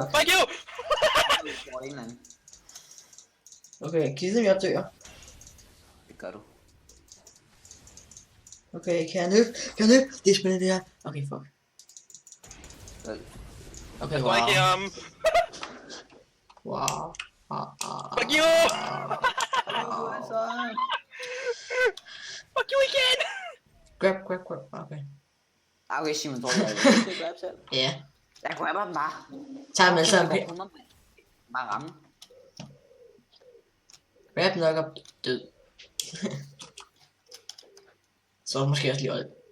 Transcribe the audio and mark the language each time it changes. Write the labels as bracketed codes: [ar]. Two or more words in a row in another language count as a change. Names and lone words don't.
[en] Fuck you! [da] Vi får en eller anden. Okay, Kisem, jeg dør. Det gør du. Okay, kan jeg løbe? Det er spændende det her. [en] Okay, fuck. [da] Vel. Okay, Jeg [en] wow. [da] tror ikke ham. [en] Wow. Fuck you! Fuck you igen! Grab. Okay. [da] Okay, Simon, tror jeg, jeg vil grab selv. Ja. Jeg grabber dem bare. Tag dem alle sammen. Bare ramme. Grab nok op død. Så måske også lige old.